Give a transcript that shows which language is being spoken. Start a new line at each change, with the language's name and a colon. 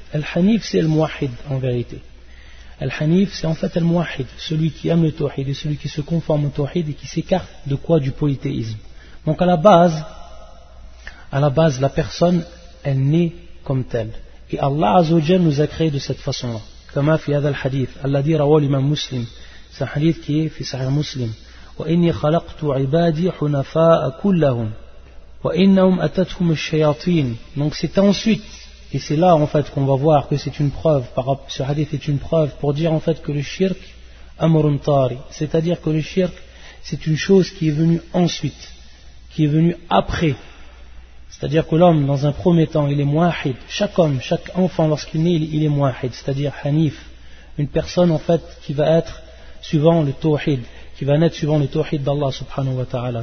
French: Al-hanif c'est le muwahhid en vérité. Al-hanif c'est en fait le muwahhid, celui qui aime le tawhid et celui qui se conforme au tawhid et qui s'écarte de quoi? Du polythéisme. Donc à la base la personne elle naît comme telle. Et Allah Azzawajal nous a créé de cette façon-là. Comme
Arabic: fi hadha al-hadith, alladhi rawahu al-imam Muslim.
French: C'est un hadith qui est
Arabic: fi sahih Muslim. وإني خلقت عبادي حنفاء كلهم وإنهم أتتهم الشياطين.
French: Donc c'est ensuite, et c'est là en fait qu'on va voir que c'est une preuve, ce hadith est une preuve pour dire en fait que le shirk
Arabic: amrun tari,
French: c'est-à-dire que le shirk c'est une chose qui est venue ensuite, qui est venue après. C'est-à-dire que l'homme dans un premier temps il est muahid, chaque homme, chaque enfant lorsqu'il naît il est muahid, c'est-à-dire hanif, une personne en fait qui va être suivant le tawhid, qui va naître suivant le tawhid d'Allah subhanahu wa ta'ala.